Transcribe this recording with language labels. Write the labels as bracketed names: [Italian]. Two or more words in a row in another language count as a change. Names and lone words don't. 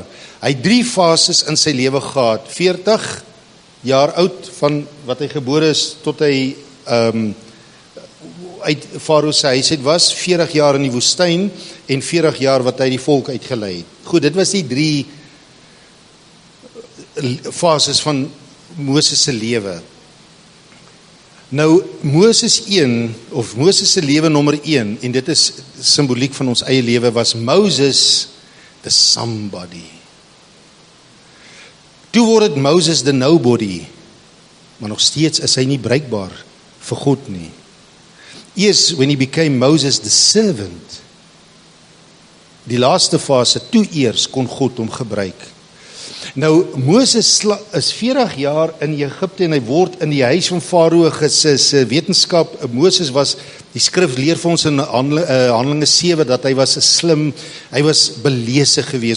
[Afrikaans] Hy het 3 fases in sy lewe gehad. 40 jaar oud van wat hy gebore is tot hy uit Farao se huis het was, 40 jaar in die woestyn en 40 jaar wat hy die volk uitgelei het. Goed, dit was die 3 fases van Moses se lewe. Nou, Moses 1, of Moses se lewe nommer 1, en dit is simboliek van ons eie lewe, was Moses [English] the somebody. [Afrikaans] Toe word dit Moses [English] the nobody, [Afrikaans] maar nog steeds is hy nie bruikbaar vir God nie. [English] Eers when he became Moses the servant, [Afrikaans] die laaste fase, toe eers kon God hom gebruik. Nou, Moses is 40 jaar in Egipte en hy word in die huis van Farao se wetenskap. Moses was, die skrif leer vir ons in Handelinge 7 dat hy was slim, hy was belese geweest.